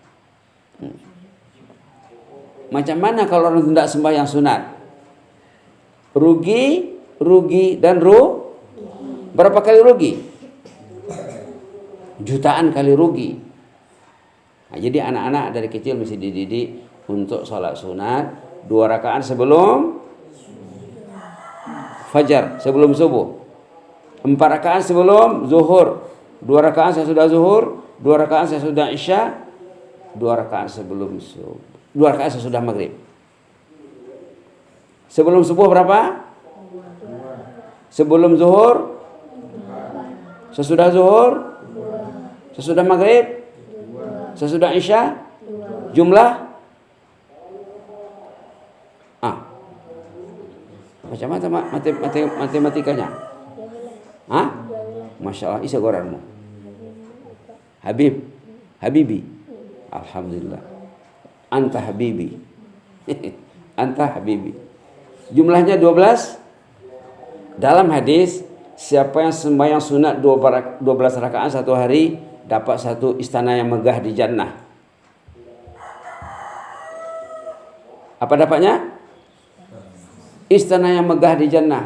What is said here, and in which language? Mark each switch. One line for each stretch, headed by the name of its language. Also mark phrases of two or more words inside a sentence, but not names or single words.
Malay: Macam mana kalau orang tidak sembahyang sunat? Rugi dan berapa kali rugi? Jutaan kali rugi. Nah, jadi anak-anak dari kecil mesti dididik untuk sholat sunat 2 rakaat sebelum fajar, sebelum subuh. 4 rakaat sebelum zuhur, 2 rakaat sesudah zuhur, 2 rakaat sesudah isya, 2 rakaat sebelum subuh, 2 rakaat sesudah maghrib. Sebelum subuh berapa? Sebelum zuhur, sesudah zuhur, sesudah maghrib, sesudah isya, jumlah macam matematikanya?
Arabic: ما شاء الله,
Malay: isa goranmu.
Arabic: Habibi. الحمد لله. أنت حبيبي. أنت حبيبي.
Malay: Jumlahnya 12. Dalam hadis, siapa yang sembahyang sunat 12 rakaat 1 hari dapat 1 istana yang megah di jannah. Apa dapatnya? Istana yang megah di jannah.